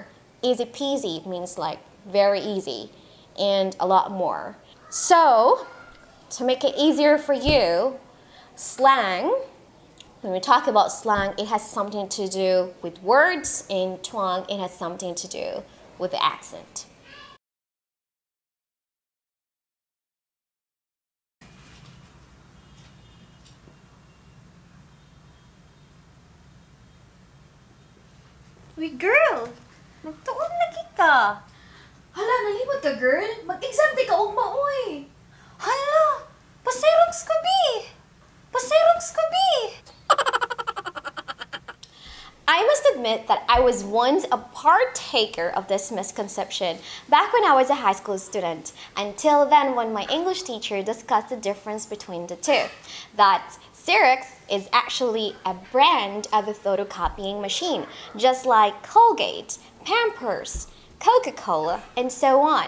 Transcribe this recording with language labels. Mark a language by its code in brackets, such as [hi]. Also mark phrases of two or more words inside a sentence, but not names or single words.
[en] Easy peasy, it means like very easy, and a lot more. So, to make it easier for you, slang, when we talk about slang, it has something to do with words. In twang, it has something to do with the accent. [ceb] Uy, girl! Magtuon lagi ka! Hala, nalimot ka, girl! Mag-exam di ka ugma, uy! Hala! Pasirox ka, bi! Pasirox ka, bi! [en] I must admit that I was once a partaker of this misconception back when I was a high school student, until then when my English teacher discussed the difference between the two. That Xerox is actually a brand of a photocopying machine, just like Colgate, Pampers, Coca-Cola, and so on.